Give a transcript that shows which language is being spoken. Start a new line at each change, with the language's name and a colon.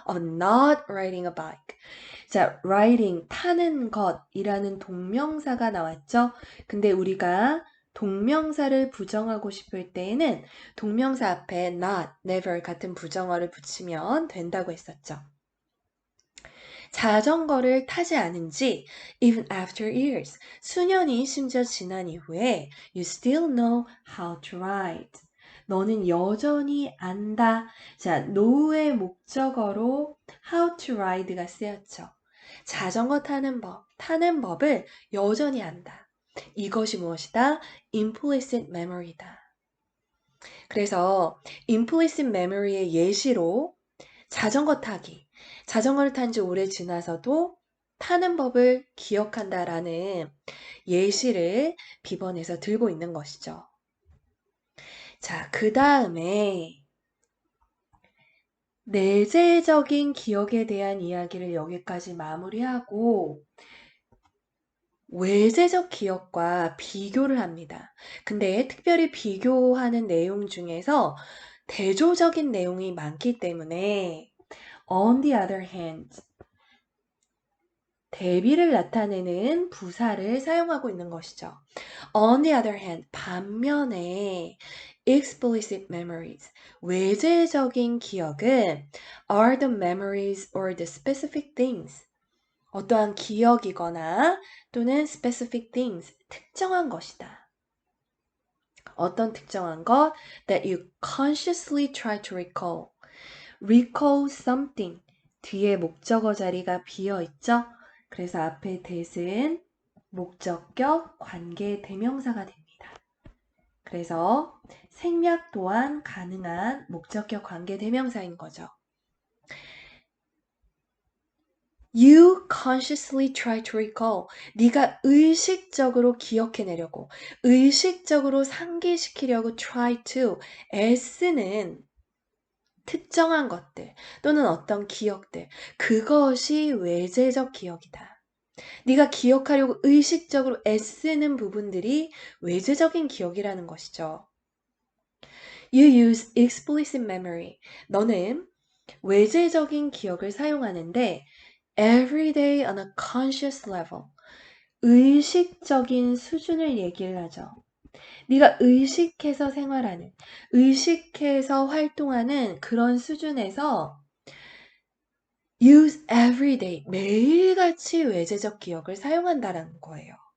English: Of not riding a bike.
Korean: 자, riding, 타는 것이라는 동명사가 나왔죠? 근데 우리가 동명사를 부정하고 싶을 때에는 동명사 앞에 not, never 같은 부정어를 붙이면 된다고 했었죠. 자전거를 타지 않은 지
English: even after years,
Korean: 수년이 심지어 지난 이후에
English: you still know how to ride.
Korean: 너는 여전히 안다. 자, know의 목적어로 how to ride가 쓰였죠. 자전거 타는 법을 여전히 안다. 이것이 무엇이다? implicit memory다. 그래서 implicit memory의 예시로 자전거 타기. 자전거를 탄 지 오래 지나서도 타는 법을 기억한다라는 예시를 비번에서 들고 있는 것이죠. 자, 그 다음에 내재적인 기억에 대한 이야기를 여기까지 마무리하고 외재적 기억과 비교를 합니다. 근데 특별히 비교하는 내용 중에서 대조적인 내용이 많기 때문에
English: on the other hand,
Korean: 대비를 나타내는 부사를 사용하고 있는 것이죠.
English: On the other hand, 반면에 explicit memories, 외재적인 기억은 are the memories or the specific things,
Korean: 어떠한 기억이거나 또는
English: specific things,
Korean: 특정한 것이다. 어떤 특정한 것?
English: That you consciously try to recall. Recall something.
Korean: 뒤에 목적어 자리가 비어 있죠? 그래서 앞에 that은 목적격, 관계, 대명사가 됩니다. 그래서 생략 또한 가능한 목적격, 관계, 대명사인 거죠.
English: You consciously try to recall.
Korean: 네가 의식적으로 기억해내려고, 의식적으로 상기시키려고
English: try to,
Korean: 애쓰는 특정한 것들 또는 어떤 기억들, 그것이 외재적 기억이다. 네가 기억하려고 의식적으로 애쓰는 부분들이 외재적인 기억이라는 것이죠.
English: You use explicit memory.
Korean: 너는 외재적인 기억을 사용하는데
English: every day on a conscious level.
Korean: 의식적인 수준을 얘기를 하죠. 네가 의식해서 생활하는, 의식해서 활동하는 그런 수준에서
English: use every day,
Korean: 매일같이 외재적 기억을 사용한다라는 거예요.